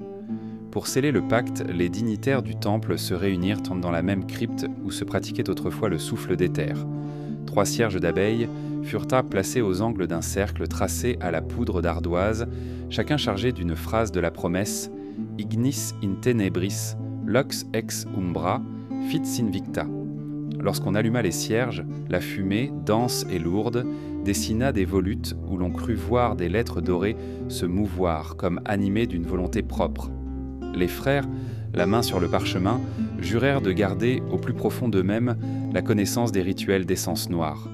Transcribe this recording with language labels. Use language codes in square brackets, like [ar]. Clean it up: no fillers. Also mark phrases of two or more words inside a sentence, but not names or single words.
[fr] Pour sceller le pacte, les dignitaires du temple se réunirent dans la même crypte où se pratiquait autrefois le souffle d'éther. 3 cierges d'abeilles furent placés aux angles d'un cercle tracé à la poudre d'ardoise, chacun chargé d'une phrase de la promesse « [la] Ignis in tenebris, lux ex umbra, fit sinvicta ». [fr] Lorsqu'on alluma les cierges, la fumée, dense et lourde, dessina des volutes où l'on crut voir des lettres dorées se mouvoir comme animées d'une volonté propre. Les frères, la main sur le parchemin, jurèrent de garder au plus profond d'eux-mêmes la connaissance des rituels d'essence noire.